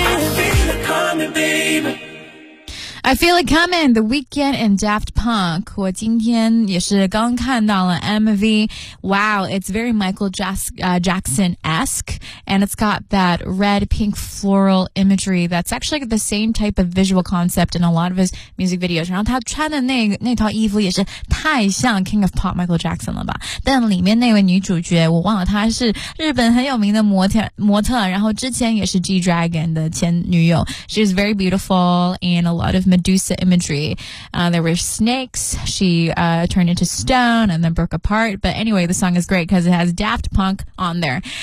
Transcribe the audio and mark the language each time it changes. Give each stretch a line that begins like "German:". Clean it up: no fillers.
English: I feel it coming, The Weeknd and Daft Punk.
Chinese: 我今天也是刚看到了 MV.
English: Wow, it's very Michael Jackson-esque. And it's got that red, pink, floral imagery. That's actually the same type of visual concept in a lot of his music videos.
Chinese: 然后他穿的那套衣服也是太像 King of Pop Michael Jackson 了吧。但里面那位女主角我忘了她是日本很有名的模特然后之前也是 G-Dragon 的前女友。
English: She's very beautiful and a lot of Medusa imagery. There were snakes. She turned into stone and then broke apart. But anyway, the song is great because it has Daft Punk on there.